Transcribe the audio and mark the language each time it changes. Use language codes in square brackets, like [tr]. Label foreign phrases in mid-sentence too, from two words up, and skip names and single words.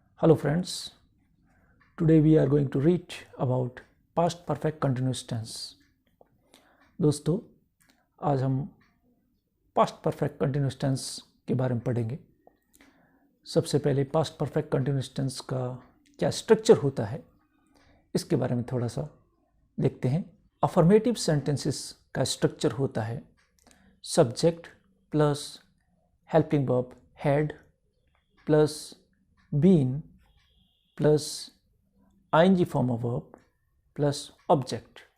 [en] Hello friends, today we are going to read about past perfect continuous tense. [hi] दोस्तों, आज हम [en] past perfect continuous tense [hi] के बारे में पढ़ेंगे. सबसे पहले [en] past perfect continuous tense [hi] का क्या स्ट्रक्चर होता है इसके बारे में थोड़ा सा देखते हैं. [en] affirmative sentences का structure [hi] होता है [en] subject plus helping verb had plus been plus ing form of verb plus object.